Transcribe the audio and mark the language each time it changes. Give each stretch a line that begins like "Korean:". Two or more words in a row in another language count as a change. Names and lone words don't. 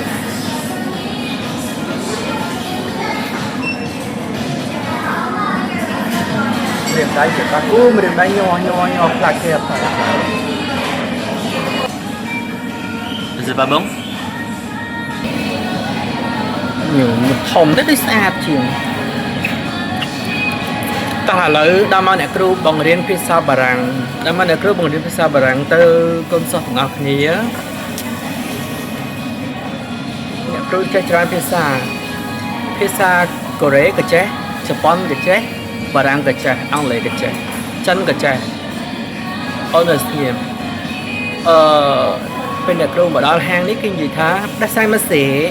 Khmer: រៀបដៃជាបាក់អូរៀបដៃញ័រខ្លាចគេអត់
French: C'est pas bon?
Khmer: ញោមធំទៅស្អាតជាងតោះឥឡូវដល់មកអ្នកគ្រូបង្រៀនភាសាបារាំងដល់មកអ្នកគ្រូបង្រៀនភាសាបារាំងទៅកូនសិស្សទាំងអស់គ្នា អ្នកគ្រូចេះច្រើនភាសាកូរ៉េក៏ចេះជប៉ុនក៏ចេះបារាំងក៏ចេះអង់គ្លេសក៏ចេះចិនក៏ចេះអូនស្ងៀមពេលអ្នកគ្រូមកដល់ហាងនេះគេនិយាយថាដាសៃម៉ាសេ